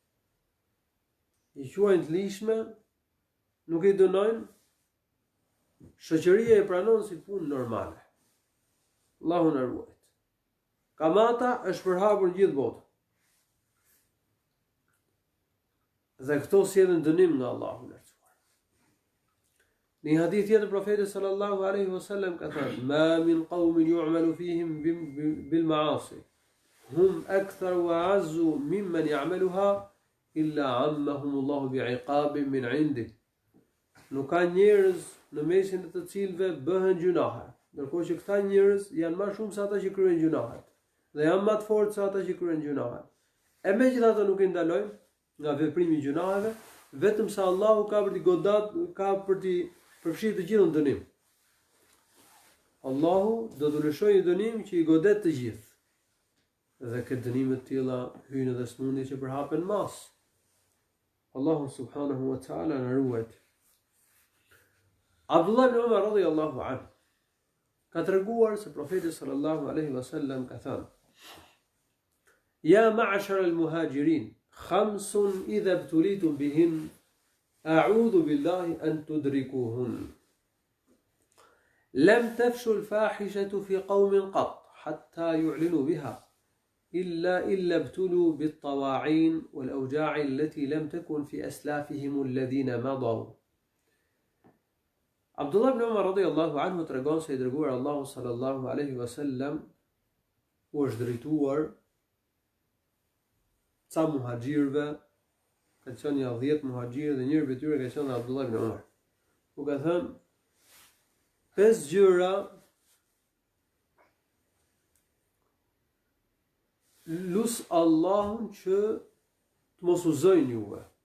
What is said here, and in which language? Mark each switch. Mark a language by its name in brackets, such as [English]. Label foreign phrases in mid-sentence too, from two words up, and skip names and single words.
[Albanian] I quajnë të lishme, nuk i dënojnë, shoqëria e pranon si punë normale. Allahu na ruaj. Kamata është përhapur në gjithë botën. Dhe këto sjellin dënim nga Allahu lartësuar. Në një hadith tjetër profeti [Arabic] صلى الله عليه وسلم [Albanian] ka thënë: [Arabic] "ما من قوم يعمل فيهم بالمعاصي هم أكثر وأعز ممن يعملها إلا عمهم الله بعقاب من عنده." [Albanian] Nuk ka njerëz në mesin e të cilëve bëhen gjunahe, ndërkohë që këta njerëz janë më shumë se ata që kryejnë gjunahet dhe janë më të fortë se ata që kryejnë gjunahet. E megjithatë nuk i ndalojnë nga veprimi i gjunaheve, vetëm sa Allahu ka për t'i godat, ka për t'i përfshirë të gjithë në dënim. Allahu do të lëshojë një dënim që i godet të gjithë. Dhe këtë dënime të tilla hyjnë edhe smundje që përhapen mas. Allahu [Arabic] سبحانه وتعالى [Albanian] na ruaj. [Arabic] Abdullah ibn Umar رضي الله عنه [Albanian] ka treguar se profeti [Arabic] صلى الله عليه وسلم [Albanian] ka thënë: [Arabic] "يا معشر المهاجرين، خمس إذا ابتليتم بهن أعوذ بالله أن تدركوهن. لم تفش الفاحشة في قوم قط حتى يعلنوا بها إلا ابتلوا بالطواعين والأوجاع التي لم تكن في أسلافهم الذين مضوا." [Albanian] Abdullah ibn Umar [Arabic] رضي الله عنه [Albanian] tregon se i dërguar Allahu [Arabic] صلى الله عليه وسلم [Albanian] u është drejtuar ca muhaxhirëve, ka qenë një 10 muhaxhirë dhe njëri prej tyre ka qenë Abdullah ibn Umar. U ka thënë 5 gjëra lus Allahun që të mos u zëjnë juve.